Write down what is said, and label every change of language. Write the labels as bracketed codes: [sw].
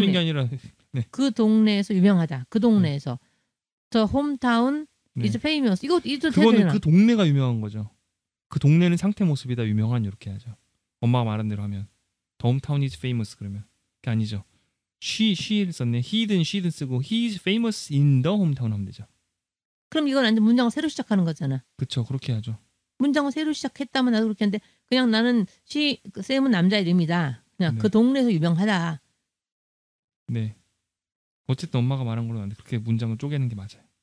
[ko] 틀린 게 아니라 그 동네에서 유명하다. 그 동네에서 저 홈타운 이즈 페이머스 이거 그거는 그 동네가 유명한 거죠. 그 동네는 상태 모습이다 유명한 이렇게 하죠. 엄마가 말한 대로 하면 [en] The hometown is famous [ko] 그러면 그게 아니죠. she를 썼네. [en] he든 she든 [ko] 쓰고 [en] he is famous in the hometown [ko] 하면 되죠. 그럼 이건 완전 문장을 새로 시작하는 거잖아. 그렇죠. 그렇게 하죠. 문장을 새로 시작했다면 나도 그렇게 하는데 그냥 나는 샘은 남자 이름이다. 그냥 그 동네에서 유명하다. 네. 어쨌든 엄마가 말한 걸로 안 돼. 그렇게 문장을 쪼개는 게 맞아요.